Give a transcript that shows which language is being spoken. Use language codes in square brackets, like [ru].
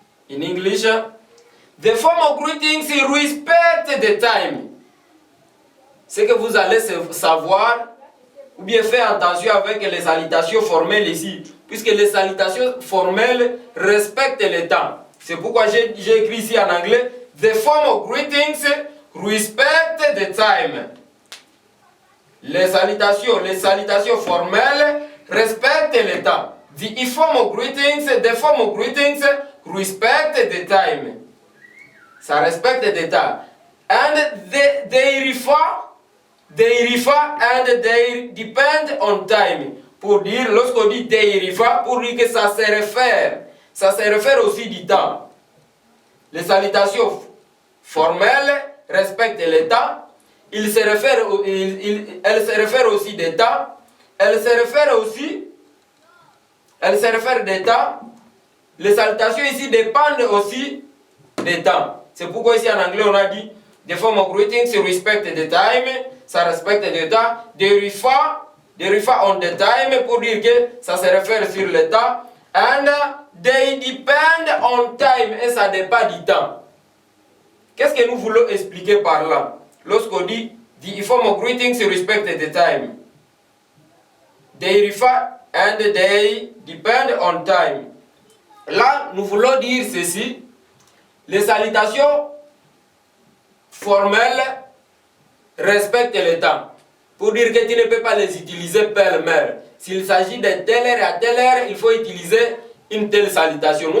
[en] In English, the formal greetings respect the time. [fr] Ce que vous allez savoir, ou bien faire attention avec les salutations formelles ici, puisque les salutations formelles respectent le temps. C'est pourquoi j'ai écrit ici en anglais, [en] the formal greetings respect the time. [fr] Les salutations formelles respectent le temps. The formal greetings respect the time. Ça respecte le temps. [en] And they refer and they depend on time. [fr] Pour dire, lorsqu'on dit [en] they refer, [fr] pour dire que ça se réfère aussi du temps. Les salutations formelles respectent le temps. Elles se réfèrent aussi des temps. Elles se réfèrent des temps. Les salutations ici dépendent aussi des temps. C'est pourquoi ici en anglais on a dit [en] the form of greetings respect the time. [fr] Ça respecte le temps. [en] They refer on the time [fr] pour dire que ça se réfère sur le temps. [en] And they depend on time, [fr] et ça dépend du temps. Qu'est-ce que nous voulons expliquer par là? Lorsqu'on dit [en] the informal greetings respect the time, they refer and they depend on time. [fr] Là, nous voulons dire ceci: les salutations formelles respectent le temps. Pour dire que tu ne peux pas les utiliser pêle-mêle. S'il s'agit de telle heure à telle heure, il faut utiliser une telle salutation.